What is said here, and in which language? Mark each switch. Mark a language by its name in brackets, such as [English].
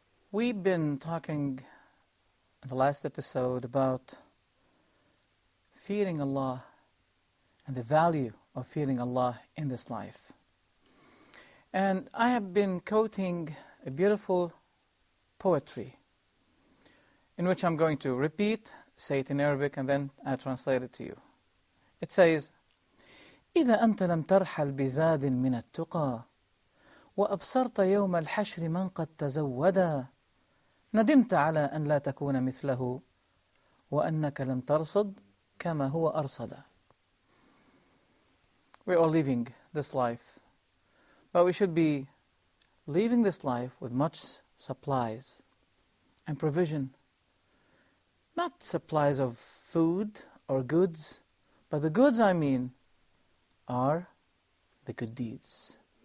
[English] We've been talking in the last episode about fearing Allah and the value of fearing Allah in this life. And I have been quoting a beautiful poetry in which I'm going to repeat, say it in Arabic, and then I translate it to you. [Arabic] It says, إذا أنت لم ترحل بزاد من التقى وأبصرت يوم الحشر من قد تزودا ندمت على أن لا تكون مثله وأنك لم ترصد كما هو أرصدا. [English] We're all leaving this life, but we should be leaving this life with much supplies and provision. Not supplies of food or goods, but the goods I mean are the good deeds.